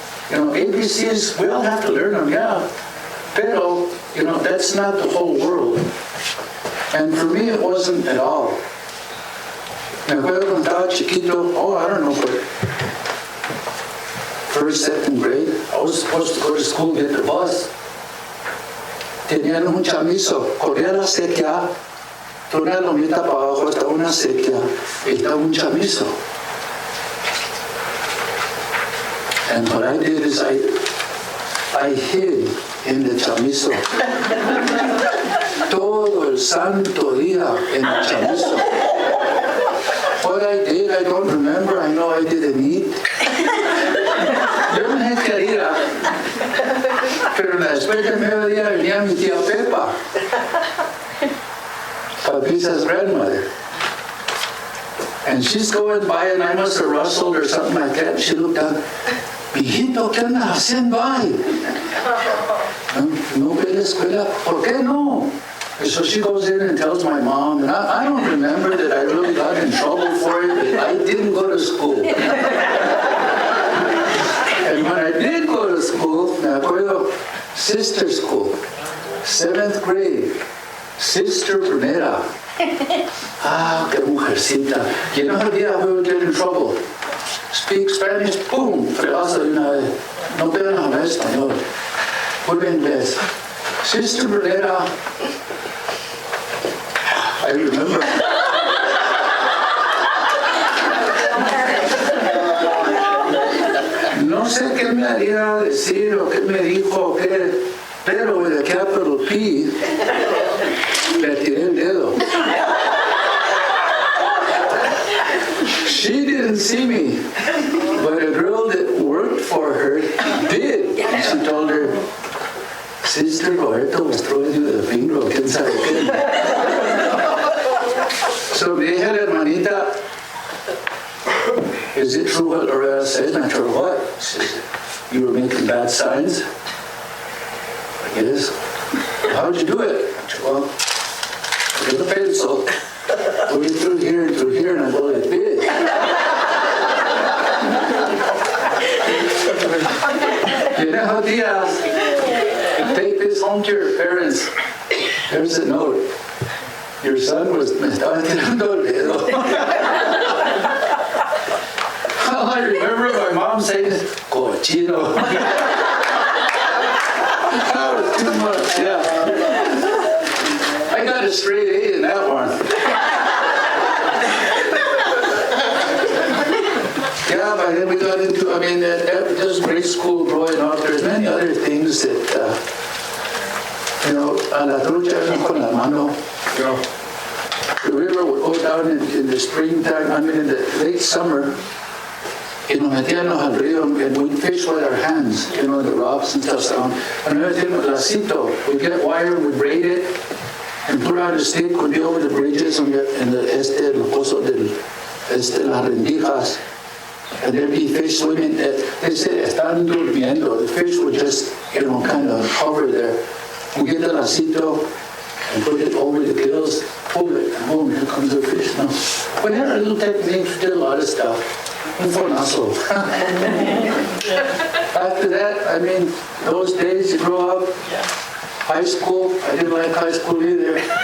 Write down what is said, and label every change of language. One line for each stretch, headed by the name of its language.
English: You know, ABCs, we all have to learn them, yeah. Pero, you know, that's not the whole world. And for me, it wasn't at all.
Spanish: Me acuerdo cuando estaba chiquito,
English: I don't know, but first, second grade, I was supposed to go to school, get the bus.
Spanish: Tenían un chamizo, corría la sequía, toda una lomita para abajo, estaba una sequía, y estaba un chamizo.
English: And what I did is I hid in the chamizo.
Spanish: Todo el santo día en el chamizo.
English: What I did, I don't remember. I know I didn't eat.
Spanish: Yo me quería. Pero después de mediodía venía mi tía Pepa, Papisa's grandmother.
English: And she's going by, and I must have rustled or something like that. She looked down.
Spanish: Mijito, ¿qué andas haciendo ahí? No voy a la escuela. ¿Por qué no?
English: And so she goes in and tells my mom, and I don't remember that I really got in trouble for it, but I didn't go to school. And when I did go to school,
Spanish: me acuerdo,
English: sister school, 7th grade, Sister Brunera.
Spanish: Qué mujercita.
English: You know how we would get in trouble? Speak Spanish, boom,
Spanish: fregazo de una vez. No pueden hablar español. Vuelve inglés. Sister Brunera,
English: I remember.
Spanish: No sé qué me haría decir o qué me dijo o qué, pero
English: with a capital P
Spanish: le tiré el dedo.
English: She didn't see me, but a girl that worked for her did. She told her, Sister Roberto was throwing you the finger,
Spanish: o quién sabe qué.
English: So
Spanish: me dije la hermanita,
English: is it true what Loretta said? And I told her, what? She said, you were making bad signs? I guess. How'd you do it? I said, well, with a pencil, going through here, and I go like this. You know how you take this home to your parents. There's a note. Your son
Spanish: me estaba tirando el dedo.
English: I remember my mom saying, cochino. That was too much, yeah. I got a straight A in that one. Yeah, but then we got into, I mean, that was just grade school growing up. There's many other things that,
Spanish: a la trucha con la mano.
English: The river would go down in the springtime, I mean in the late summer,
Spanish: metíamos al río
English: and we'd fish with our hands, the rocks and stuff down. And everything with lacito, we'd get wire, we'd braid it, and put out a stick, we'd be over the bridges and
Spanish: las rendijas.
English: And there'd be fish swimming. They said,
Spanish: están durmiendo.
English: The fish would just, kind of hover there. We get the lacito and put it over the gills, pull it, and boom, here comes the fish. Now, we had our little techniques, we did a lot of stuff.
Spanish: Un fonazo.
English: After that, I mean, those days you grow up, high school, I didn't like high school either.